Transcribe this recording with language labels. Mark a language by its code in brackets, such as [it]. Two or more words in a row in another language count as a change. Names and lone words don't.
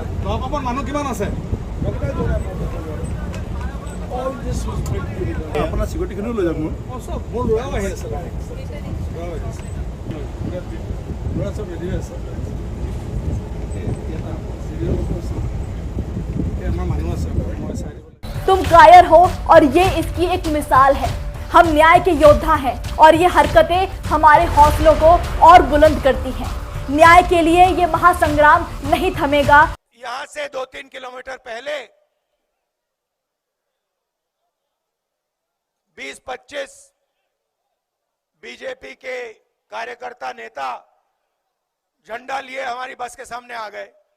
[as] দহকাপৰ মানুহ কিমান আছে? আপোনাৰ চিকিউৰিটিখিনিও লৈ যাওক। মোৰ ল'ৰাও আহি আছে, ল'ৰা চব ৰেডি হৈ আছে। আমাৰ মানুহ আছে, মই চাই দিব। [hi] तुम कायर हो और ये इसकी एक मिसाल है। हम न्याय के योद्धा हैं और ये हरकतें हमारे हौसलों को और बुलंद करती हैं। न्याय के लिए ये महासंग्राम नहीं थमेगा। यहाँ से 2-3 किलोमीटर पहले 20-25 बीजेपी के कार्यकर्ता नेता झंडा लिए हमारी बस के सामने आ गए।